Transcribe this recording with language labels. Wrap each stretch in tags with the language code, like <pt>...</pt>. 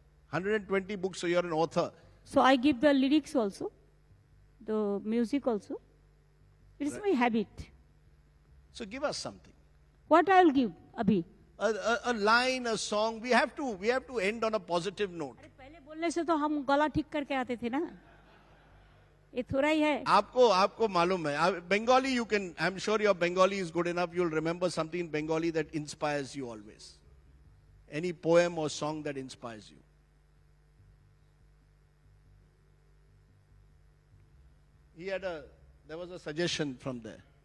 <en>120 books, so you're an author. So I give the lyrics also, the music also. It is my habit. So give us something. What I'll give, Abhi? A line, a song. We have to end on a positive note.</en> <hi>पहले बोलने से तो हम गला ठीक करके आते थे ना. ये थोड़ा ही है. आपको मालूम है.</hi> <en>Bengali, you can. I'm sure your Bengali is good enough. You'll remember something in Bengali that inspires you always. Any poem or song that inspires you. There was a suggestion from there.</en>